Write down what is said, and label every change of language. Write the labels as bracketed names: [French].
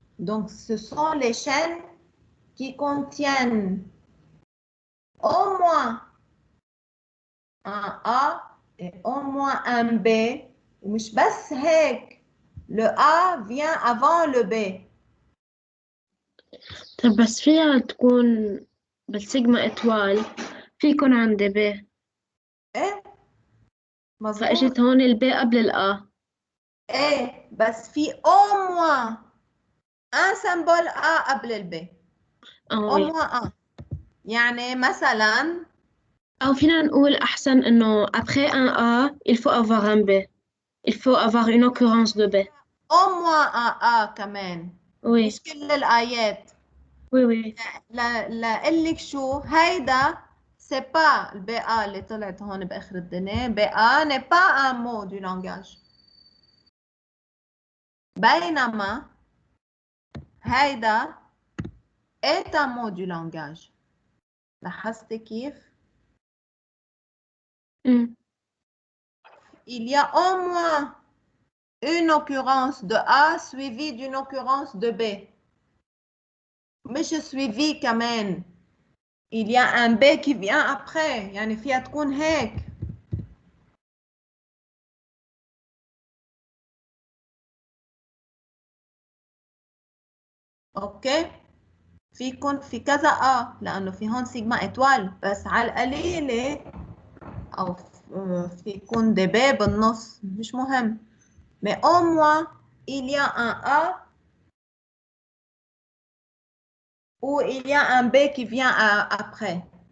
[French] Donc, ce sont les chaînes qui contiennent au moins un A et au moins un B. [Arabic] ومش بس هيك، [French] le A vient avant le B. [Arabic] طب بس فيها تكون بالسيجما إتوال في يكون عندي ب، ايه مظبوط. فاجت هون الب قبل الآ. ايه بس في [French] au moins un symbole A [Arabic] قبل الب. [French] au moins un. [Arabic] يعني مثلا أو فينا نقول أحسن إنه [French] après un A il faut avoir un B, il faut avoir une occurrence de B. au moins un A كمان. Oui. [Arabic] مش كل الآيات. [French] Oui oui. [Arabic] لأقلك شو هيدا [French] c'est pas le BA [Arabic] اللي طلعت هون بآخر الدنيا. [French] BA n'est pas un mot du langage. [Arabic] بينما هيدا [French] est un mot du langage. [Arabic] لاحظت كيف؟ [French] Il y a au moins une occurrence de A suivie d'une occurrence de B. [Arabic] مش suivie كمان. [French] Il y a un B qui vient après. [Arabic] يعني فيها تكون هيك. اوكي؟ فيكن في كذا A لأنه في هون سيجما إتوال، بس على القليلة أو فيكن دي B بالنص مش مهم. [French] Mais au moins, il y a un A ou il y a un B qui vient après.